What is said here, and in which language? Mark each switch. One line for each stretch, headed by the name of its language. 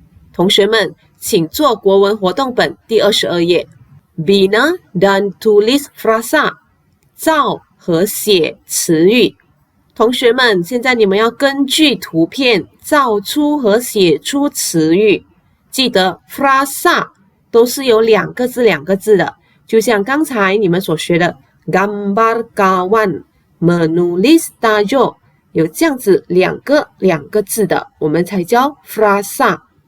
Chinese: 同学们，请做国文活动本第22页。
Malay: Bina dan tulis frasa，
Chinese: 造和写词语。同学们，现在你们要根据图片造出和写出词语。记得 frasa 都是有两个字的，就像刚才你们所学的
Malay: gambar kawan menulis tajuk
Chinese: 有这样子两个字的，我们才叫 frasa。